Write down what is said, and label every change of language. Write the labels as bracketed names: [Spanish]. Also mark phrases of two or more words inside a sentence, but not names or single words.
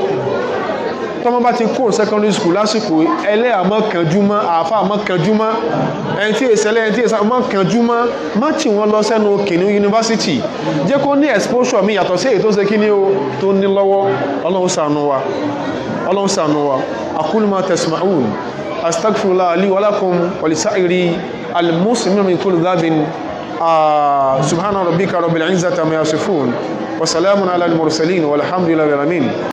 [Yoruba] Tọ́mọ bá ti kó [English] secondary school [Yoruba] lásìkò ẹlẹ́yà mọ́ kànjú mọ́, àáfàá mọ́ kànjú mọ́, ẹni tí èsẹ̀lẹ̀ ẹni tí èsẹ̀ mọ́ kànjú mọ́ tí wọ́n lọ sẹ́nu kìnnìún yunifásitì. Jẹ́ kó ní exposure mi yàtọ̀ sí èyí tó ṣe kí ni o tó ní lọ́wọ́. Ọlọ́run ṣàánú wa, Ọlọ́run ṣàánú wa. [Arabic] أقول ما تسمعون أستغفر الله لي ولكم ولسائر المسلمين من كل ذنب. سبحان ربك رب العزة عما يصفون وسلام على المرسلين والحمد لله رب العالمين.